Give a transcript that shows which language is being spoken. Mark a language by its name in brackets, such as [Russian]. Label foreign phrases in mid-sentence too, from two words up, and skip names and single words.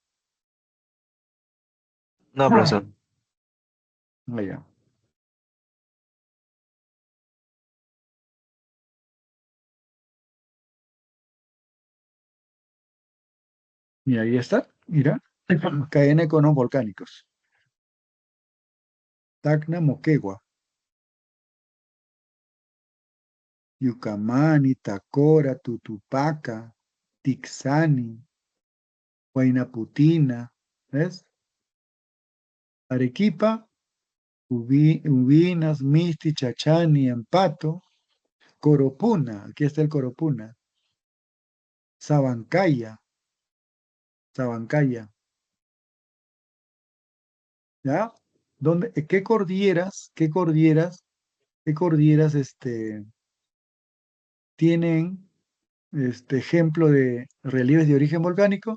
[Spanish] No, Ah, profesor. ya. Mira, ahí está. Mira. Cadena de conos volcánicos. Tacna, Moquegua, Yucamani, Tacora, Tutupaca, Tixani, Huayna, ¿ves? Arequipa, Ubinas, Misti, Chachani, Ampato, Coropuna, aquí está el Coropuna, Sabancaya, Sabancaya, ¿ya? ¿Dónde, qué cordilleras tienen ejemplo de relieves de origen volcánico?